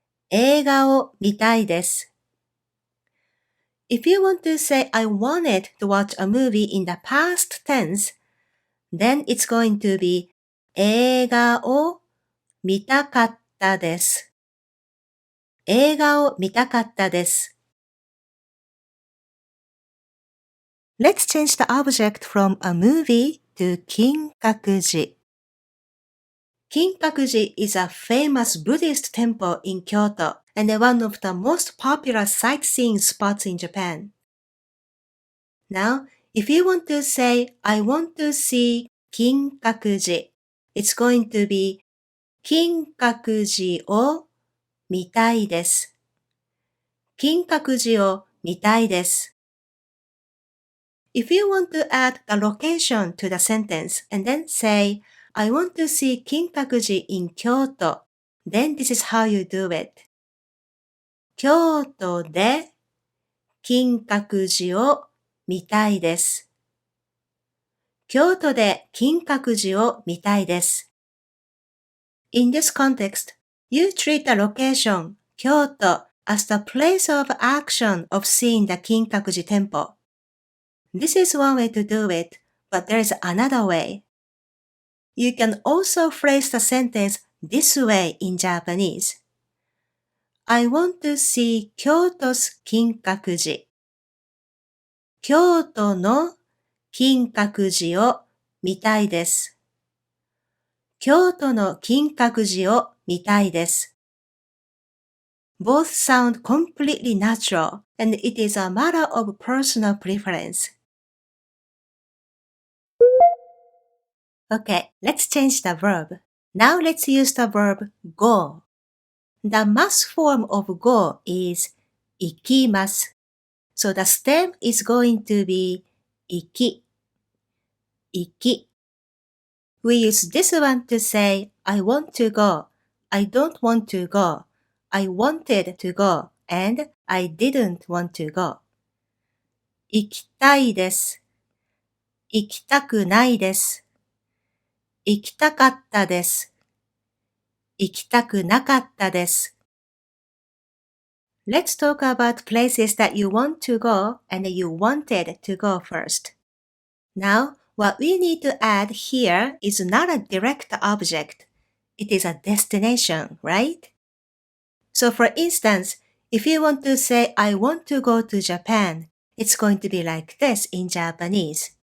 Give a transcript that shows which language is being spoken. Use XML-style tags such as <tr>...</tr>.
<ja>映画を見たいです。</ja> <en>If you want to say, I wanted to watch a movie in the past tense, then it's going to be</en> <ja>映画を見たかったです。映画を見たかったです。</ja> <en>Let's change the object from a movie to 金閣寺。金閣寺 is a famous Buddhist temple in Kyoto and one of the most popular sightseeing spots in Japan. Now, if you want to say, I want to see 金閣寺, it's going to be</en> <ja>金閣寺を見たいです。金閣寺を見たいです。</ja> <en>If you want to add the location to the sentence and then say, I want to see 金閣寺 in Kyoto, then this is how you do it.</en> <ja>京都で金閣寺を見たいです。京都で金閣寺を見たいです。</ja> <en>In this context, you treat the location, 京都, as the place of action of seeing the 金閣寺 temple. This is one way to do it, but there is another way. You can also phrase the sentence this way in Japanese. I want to see 京都's 金閣寺。</en> <ja>京都の金閣寺を見たいです。京都の金閣寺を見たいです。</ja> <en>Both sound completely natural, and it is a matter of personal preference. Okay, let's change the verb. Now let's use the verb go. The mass form of go is 行きます。 So the stem is going to be 行き。行き。 We use this one to say, I want to go, I don't want to go, I wanted to go, and I didn't want to go.</en> <ja>行きたいです。行きたくないです。行きたかったです。行きたくなかったです。</ja> <en>Let's talk about places that you want to go and you wanted to go first. Now, what we need to add here is not a direct object. It is a destination, right? So for instance, if you want to say, I want to go to Japan, it's going to be like this in Japanese.</en>